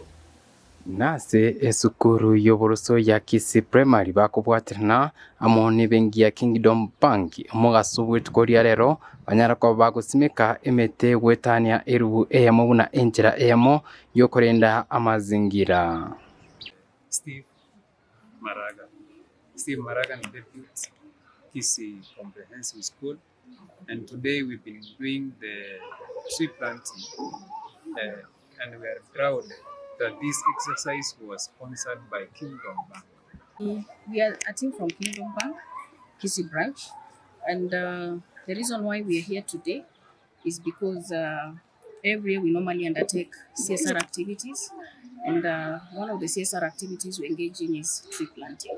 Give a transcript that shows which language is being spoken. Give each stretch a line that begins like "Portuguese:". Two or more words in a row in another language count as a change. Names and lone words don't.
Gusii: nase esukuru yoburuso ya Kisii primary bakubwatirana amoni bengi ya Kingdom Bank omugasubwit koria rero banyara ko bagusimika emete gwetania erubu eyamo buna enjira eyamo yokorenda amazingira
English: Steve Maraga ni deputy Kisii Comprehensive School, and today we've been doing the tree planting and we are proud that this exercise was sponsored by Kingdom Bank. We are a team from Kingdom Bank, Kisii branch, and the reason why we are here today is because every year we normally undertake CSR activities, and one of the CSR activities we engage in is tree planting.